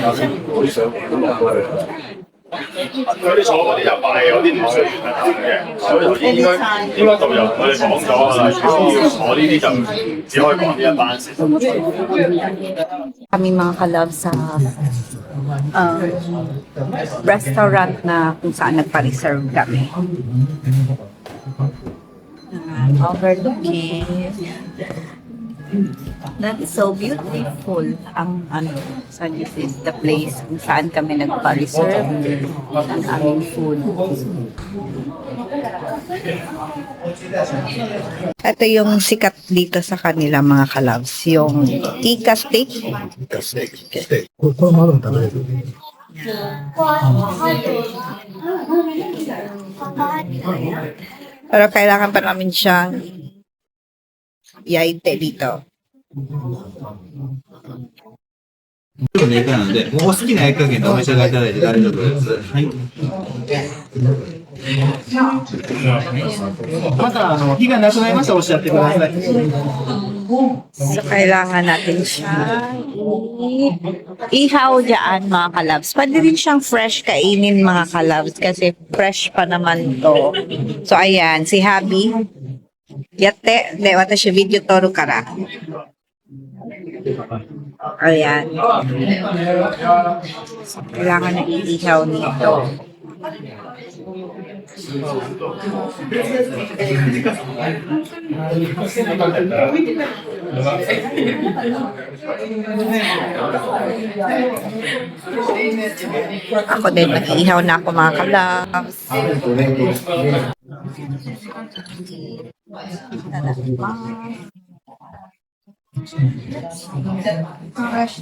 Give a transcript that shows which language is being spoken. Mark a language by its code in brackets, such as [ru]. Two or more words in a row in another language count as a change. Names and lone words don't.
[yue] 佢哋坐嗰啲就快，有啲唔需要嘅，所以頭先應該導遊同佢哋講咗啦，要坐呢啲就只可以講呢一班先。 [tl] Kami mga kalab sa restaurant na kung saan nagpa-reserve kami. [en] Overlooking. That's so beautiful. So this is the place [tl] kung saan kami nagpa-reserve ng aming food. Ito yung sikat dito sa kanila mga kalabs, yung Ika steak. Steak. [ja] これまだ食べれる。 [tl] Pero kailangan pa namin siyang yaite dito. [ja] ちょっとネタなんで、もうお好きな焼き加減でお召し上がりいただいて大丈夫です。はい。また、火がなくなりましたらおっしゃってください。 [tl] So, kailangan natin siya ihaw dyan, mga kalabs. Pwede rin siyang fresh kainin, mga kalabs, kasi fresh pa naman to. So, ayan, si Habi. [ja] やって、で、私ビデオ撮るから. [tl] Ayan. So, kailangan na iihaw nito. Ako din, mag-iihaw na ako, mga kalabs. Fresh